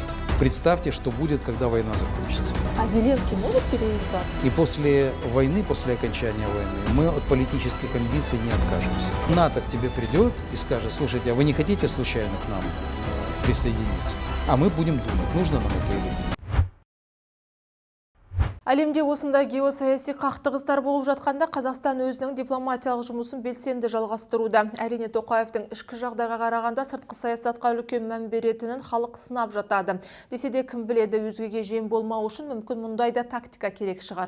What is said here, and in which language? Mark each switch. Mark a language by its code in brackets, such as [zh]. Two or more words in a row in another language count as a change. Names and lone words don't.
[ru] Представьте, что будет, когда война закончится. А Зеленский может переизбраться? И после войны, после окончания войны, мы от политических амбиций не откажемся. НАТО к тебе придет и скажет: слушайте, а вы не хотите случайно к нам присоединиться? А мы будем думать, нужно нам это или нет. [kk] Әлемде осында геосаяси қақтығыстар болып жатқанда Қазақстан өзінің дипломатиялық жұмысын белсенді жалғастыруда. Әрине Тоқаевтың ішкі жағдайға қарағанда сыртқы саясатқа үлкен мән беретінін халық сынап жатады. Десе де кім біледі, өзгеге жем болмау үшін мүмкін мұндайда тактика керек шығар.